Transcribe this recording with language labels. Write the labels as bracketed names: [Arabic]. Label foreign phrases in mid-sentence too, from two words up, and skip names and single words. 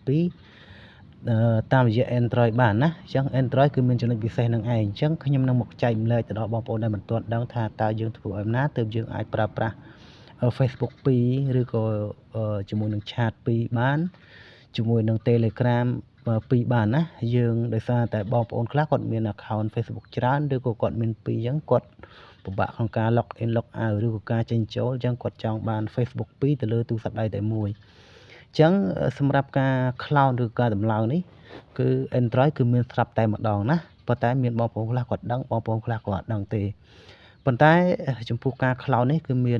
[Khmer] 2 តាមរយៈ Android បានណាអញ្ចឹង Android គឺមានចំណុចពិសេសនឹងឯងអញ្ចឹងខ្ញុំនឹងមកចែកម្លែកទៅដល់បងប្អូនដែលមិនទាន់ដឹងថាតើយើងធ្វើឲ្យណាទើបយើងអាចប្រើប្រាស់ Facebook 2ឬក៏ជាមួយនឹង Chat 2បានជាមួយនឹង Telegram 2 បានណាយើងដោយសារតែបងប្អូនខ្លះគាត់មាន account Facebook ច្រើនឬក៏គាត់មាន2អញ្ចឹងគាត់ពិបាកក្នុងការ [English] log in log out [Khmer] ឬក៏ការចេញចូលអញ្ចឹងគាត់ចង់បាន Facebook 2ទៅលើទូរស័ព្ទដៃតែមួយអញ្ចឹងសម្រាប់ការ cloud ឬការដំឡើងនេះគឺ Android គឺមានស្រាប់តែម្ដងណាប៉ុន្តែមានបងប្អូនខ្លះគាត់ដឹងបងប្អូនខ្លះគាត់អត់ដឹងទេប៉ុន្តែចំពោះការ cloud នេះគឺមាន